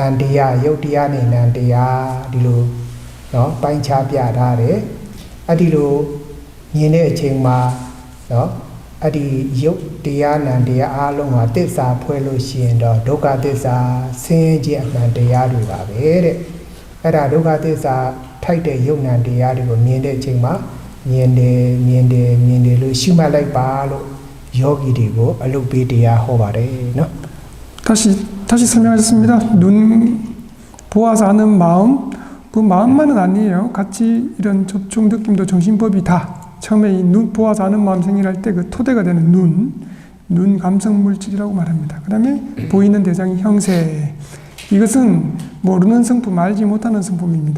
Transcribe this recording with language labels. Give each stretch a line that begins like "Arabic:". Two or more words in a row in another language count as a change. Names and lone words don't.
Burmese: တရားယုတ်တရားနဲ့နံတရားဒီလိုเนาะပိုင်းခြားပြထားတယ်အဲ့ဒီလိုမြင်တဲ့အချိန်မှာเนาะအဲ့ဒီယုတ်တရားနံတရားအားလုံးဟာသစ္စာဖွဲ့လို့ရှိရင်တော့ဒုက္ခသစ္စာဆင်းရဲခြင်းအမှန်တရားတွေပါပဲတဲ့အဲ့ဒါဒုက္ခသစ္စာထိုက်တဲ့ယုံ nant တရားတွေကိုမြင်တဲ့အချိန်မှာမြင်တယ်လို့ရှုမှတ်လိုက်ပါလို့ယောဂီတွေကိုအလုပ်ပေးတရားဟောပါတယ်เนาะ
Korean: 다시 설명하셨습니다. 눈 보아서 아는 마음, 그 마음만은 아니에요. 같이 이런 접촉 느낌도 정신법이 다 처음에 이 눈 보아서 아는 마음 생일할 때 그 토대가 되는 눈 감성 물질이라고 말합니다. 그다음에 보이는 대상이 형색. 이것은 모르는 성품, 알지 못하는 성품입니다.